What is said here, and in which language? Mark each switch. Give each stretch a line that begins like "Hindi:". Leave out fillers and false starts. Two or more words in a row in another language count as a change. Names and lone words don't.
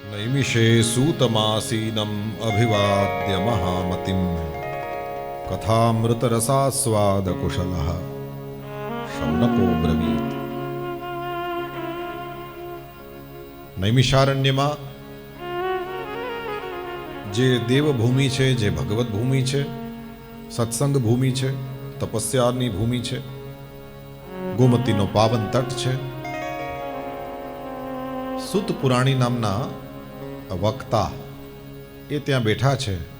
Sanskrit: नैमिषे सूतमासीनम् अभिवाद्य महामतिं कथामृतरसास्वादकुशलः शौनको ब्रवीत्।
Gujarati: नैमिषारण्यમાં જે દેવભૂમિ છે, જે ભગવત ભૂમિ છે, સત્સંગ ભૂમિ છે, તપસ્યાની ભૂમિ છે, ગોમતીનો પાવન તટ છે, સુત પુરાણી નામના વક્તા એ ત્યાં બેઠા છે.